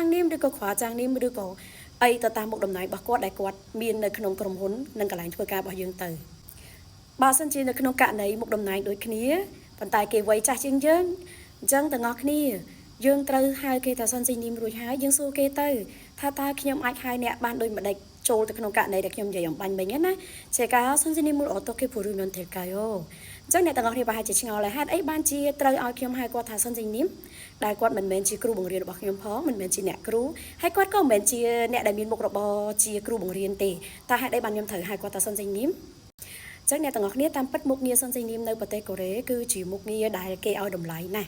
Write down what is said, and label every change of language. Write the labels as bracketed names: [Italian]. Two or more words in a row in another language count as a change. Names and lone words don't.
[Khmer] នីមឬក៏ខ្វះចាងនីមឬក៏អីទៅតាមមុខតំណែងរបស់គាត់ដែលគាត់មាននៅក្នុងក្រុមហ៊ុននិងកន្លែងធ្វើការរបស់យើងទៅបើសិនជានៅក្នុងករណីមុខតំណែងដូចគ្នាប៉ុន្តែគេវ័យចាស់ជាងយើងអញ្ចឹងទាំងអស់គ្នាយើងត្រូវហៅគេថាសុនសេនីមរួចហើយយើងសួរគេទៅថាតើខ្ញុំអាចហៅអ្នកបានដូចម្ដេចចូលទៅក្នុងករណីដែលខ្ញុំនិយាយអំបញ្ញមិញណា [Korean] 제가 선생님을 어떻게 부르면 될까요? [Khmer] អញ្ចឹងអ្នកទាំងអស់គ្នាប្រហែលជាឆ្ងល់ហើយហេតុអីបានជាត្រូវឲ្យខ្ញុំហៅគាត់ថាសុនសេនីមដែលគាត់មិនមែនជាគ្រូបង្រៀនរបស់ខ្ញុំផងមិនមែនជាអ្នកគ្រូហើយគាត់ក៏មិនមែនជាអ្នកដែលមានមុខរបរជាគ្រូបង្រៀនទេតើហេតុអីបានខ្ញុំត្រូវហៅគាត់ថាសុនសេនីមចឹងអ្នកទាំងអស់គ្នាតាមពិតមុខងារសន្តិនិមនៅប្រទេសកូរ៉េគឺជាមុខងារដែលគេឲ្យតម្លៃណាស់